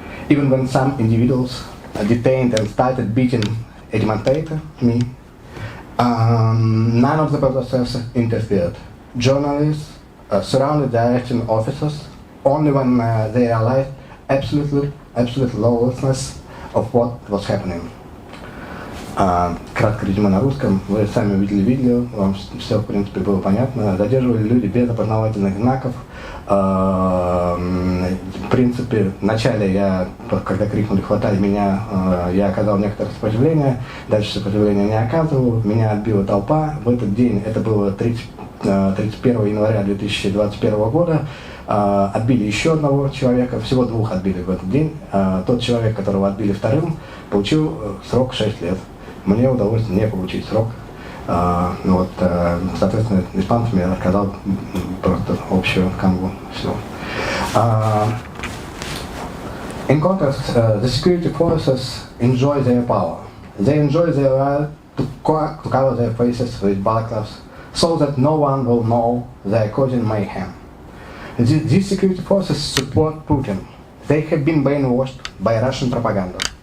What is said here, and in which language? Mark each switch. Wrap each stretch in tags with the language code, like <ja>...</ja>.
<en>Even when some individuals detained and started beating a demonstrator, me, none of the protesters interfered. Journalists surrounded the arresting officers only when they realized absolute lawlessness of what was happening.</en> <ru>Кратко резюме на русском. Вы сами увидели видео, вам все в принципе было понятно. Задерживали люди без опознавательных знаков. В принципе, вначале я, когда крикнули «хватай меня», я оказал некоторое сопротивление, дальше сопротивления не оказывал, меня отбила толпа. В этот день, это было 31 января 2021 года, отбили еще одного человека, всего двух отбили в этот день. Тот человек, которого отбили вторым, получил срок 6 лет. Мне удалось не получить срок. Соответственно, испанцам я рассказал просто общую канву всего.</ru> <en>In contrast, the security forces enjoy their power. They enjoy their right to cover their faces with balaclavas so that no one will know they are causing mayhem. These security forces support Putin. They have been brainwashed by Russian propaganda.</en>